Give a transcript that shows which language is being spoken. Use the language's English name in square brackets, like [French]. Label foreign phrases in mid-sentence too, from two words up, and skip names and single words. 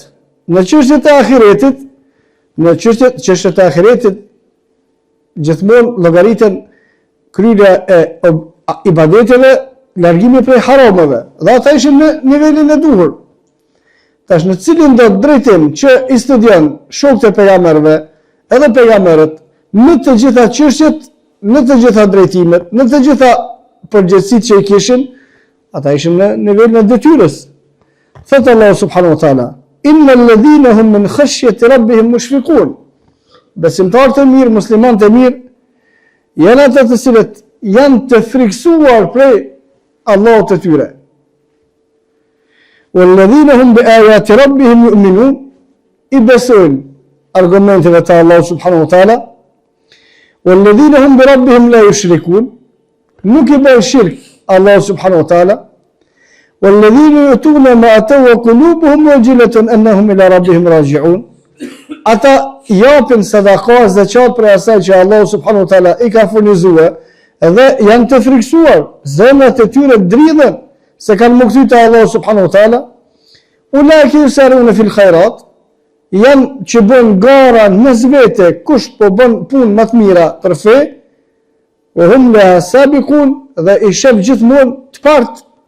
[Albanian] Në çështjet e ahiretit, gjithmonë llogaritën kryerja e ibadeteve, largimi prej harameve, dhe ata ishin në nivelin e duhur. Tash në cilin do drejtim që i studion shokët e pejgamberëve, edhe pejgamberët, në të gjitha çështjet, në të gjitha drejtimet, në të gjitha përgjegjësitë që i kishin, ata ishin në nivelin e detyrës. [Arabic] Thot Allah سبحانه وتعالى: "إن الذين هم من خشية ربهم مشفقون." [Albanian] Besimtarët e mirë, muslimanët e mirë, janë ata të cilët janë të friksuar prej Allahut të tyre. [Arabic] وَالَّذِينَ هُمْ بِآيَاتِ رَبِّهِمْ يُؤْمِنُونَ, [Albanian] i besojnë argumenteve të Allahut [Arabic] سبحانه وتعالى. وَالَّذِينَ هُمْ بِرَبِّهِمْ لَا يُشْرِكُونَ, [Albanian] nuk i bëjnë shirk Allahu [Arabic] سبحانه وتعالى. وَالَّذِينَ يُؤْتُونَ مَا آتَوْا وَقُلُوبُهُمْ وَجِلَةٌ أَنَّهُمْ إِلَى رَبِّهِمْ راجعون, [Albanian] ata japin sadaka, zakat për asaj që Allahu [Arabic] سبحانه وتعالى [Albanian] i ka furnizuar, edhe janë të friksuar, zemrat e tyre dridhen se kanë më kthy te Allahu [Arabic] سبحانه وتعالى. أولئك يسارعون في الخيرات, [Albanian] janë që bën gara në zvete kush po bën punë më të mira për fe, [Arabic] وهم لها سابقون, [Albanian] dhe i shef gjithmonë të partë.